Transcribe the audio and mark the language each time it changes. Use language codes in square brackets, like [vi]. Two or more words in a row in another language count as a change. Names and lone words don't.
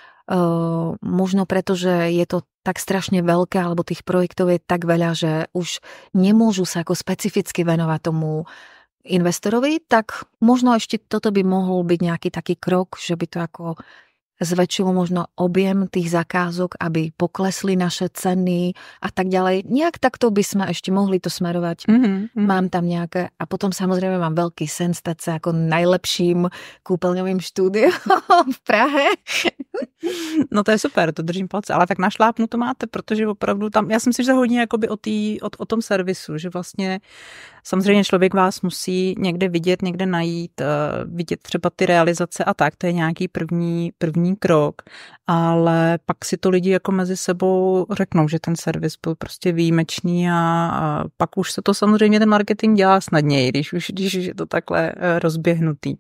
[sk] Možno preto, že je to tak strašne veľké, alebo tých projektov je tak veľa, že už nemôžu sa ako specificky venovať tomu investorovi, tak možno ešte toto by mohol byť nejaký taký krok, že by to ako zväčšilo možno objem tých zakázok, aby poklesli naše ceny a tak ďalej. Nejak takto by sme ešte mohli to smerovať. Mám tam nejaké, a potom samozrejme mám veľký sen stať sa ako najlepším kúpeľňovým štúdiom v Prahe. [cs] No to je super, to držím palce, ale tak našlápnu to máte, protože opravdu tam, já si myslím, že hodně jakoby o tom servisu, že vlastně samozřejmě člověk vás musí někde vidět, někde najít, vidět třeba ty realizace a tak, to je nějaký první krok, ale pak si to lidi jako mezi sebou řeknou, že ten servis byl prostě výjimečný a pak už se to samozřejmě ten marketing dělá snadněji, když je to takhle rozběhnutý.